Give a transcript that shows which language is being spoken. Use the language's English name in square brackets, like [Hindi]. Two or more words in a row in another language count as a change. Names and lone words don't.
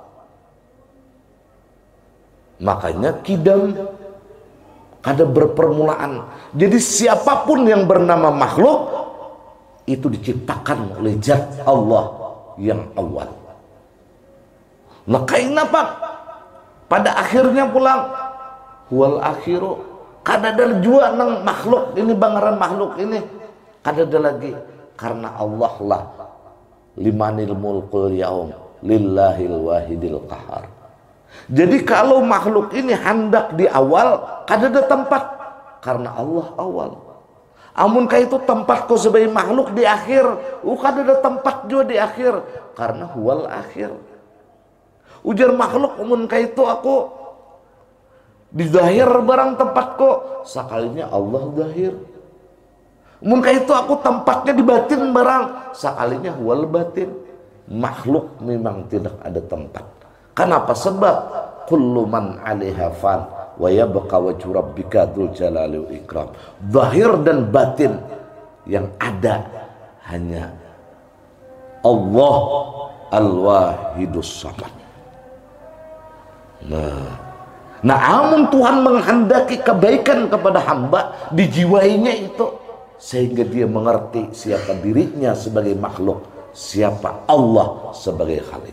[Indonesian] Makanya kidam ada berpermulaan. Jadi siapapun yang bernama makhluk itu diciptakan oleh zat Allah yang awal. [Banjar] Nah, kenapa pada akhirnya pulang [Arabic] هو الآخر, [Banjar] kadada jua nang makhluk ini, bangaran makhluk ini kadada lagi, karena Allah lah [Arabic] لمن الملك اليوم لله الواحد القهار. [Indonesian] Jadi kalau makhluk ini hendak di awal kadada tempat, karena Allah awal. [Banjar] Amun kah itu tempat kau sebagai makhluk di akhir, kadada tempat juga di akhir, karena [Arabic] هو الآخر. [Banjar] Ujar makhluk, amun kah itu aku di zahir barang tempatku, sekalinya Allah zahir. Amun kah itu aku tempatnya di batin barang, sekalinya [Arabic] هو الباطن. [Indonesian] Makhluk memang tidak ada tempat. Kenapa? Sebab [Arabic] كل من عليها فان ويبقى وجه ربك ذو الجلال والإكرام. [Indonesian] Zahir dan batin yang ada hanya Allah [Arabic] الواحد الصمد. [Indonesian] Nah, amun Tuhan menghendaki kebaikan kepada hamba, dijiwainya itu sehingga dia mengerti siapa dirinya sebagai makhluk, siapa Allah sebagai Khalik.